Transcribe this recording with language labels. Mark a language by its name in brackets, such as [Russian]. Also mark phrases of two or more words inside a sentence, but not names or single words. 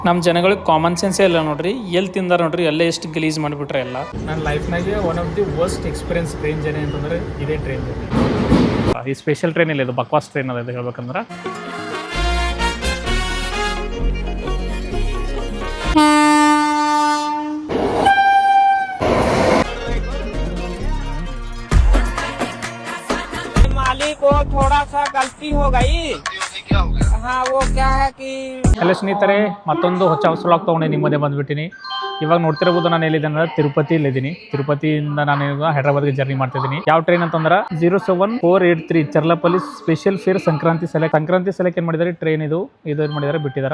[Kannada] ನಮ್ಮ ಜನಗಳಿಗೆ [English] common sense [Kannada] ಇಲ್ಲ ನೋಡ್ರಿ, ಎಲ್ಲಿ ತಿಂದಾರ ನೋಡ್ರಿ, ಎಲ್ಲ ಎಷ್ಟು ಗಲೀಜ್ ಮಾಡಿಬಿಟ್ರೆ ಎಲ್ಲ. ನನ್ನ ಲೈಫ್ನಾಗೆ [English] one of the worst experience train journey [Kannada] ಅಂತಂದ್ರೆ ಇದೇ [English] train journey. [Kannada] ಈ [English] special train [Kannada] ಇಲ್ಲ, ಇದು ಬಕ್ವಾಸ್ ಟ್ರೈನ್ ಅದ ಹೇಳ್ಬೇಕಂದ್ರೆ. [Hindi] मालिक को थोड़ा सा गलती हो गई. हाँ वो क्या है कि [Kannada] ಎಲ್ಲ ಸ್ನೇಹಿತರೆ, ಮತ್ತೊಂದು ಹೊಸ ಹೊಸಲಾಗಿ ತೊಗೊಂಡು ನಿಮ್ಮದೇ ಬಂದುಬಿಟ್ಟಿನಿ. ಇವಾಗ ನೋಡ್ತಿರ್ಬೋದು ನಾನು ಎಲ್ಲಿದ್ದೇನೆ, ತಿರುಪತಿಯಲ್ಲಿದ್ದೀನಿ. ತಿರುಪತಿಯಿಂದ ನಾನು ಹೈದರಾಬಾದ್ಗೆ ಜರ್ನಿ ಮಾಡ್ತಿದ್ದೀನಿ. ಯಾವ ಟ್ರೈನ್ ಅಂತಂದ್ರೆ 07483 ಚರ್ಲಪಲ್ಲಿ [English] special fare [Kannada] ಸಂಕ್ರಾಂತಿ ಸೆಲೆಕ್ಟ್ ಏನ್ ಮಾಡಿದ್ದಾರೆ ಟ್ರೈನ್ ಇದು ಏನ್ ಮಾಡಿದ್ದಾರೆ ಬಿಟ್ಟಿದ್ದಾರೆ.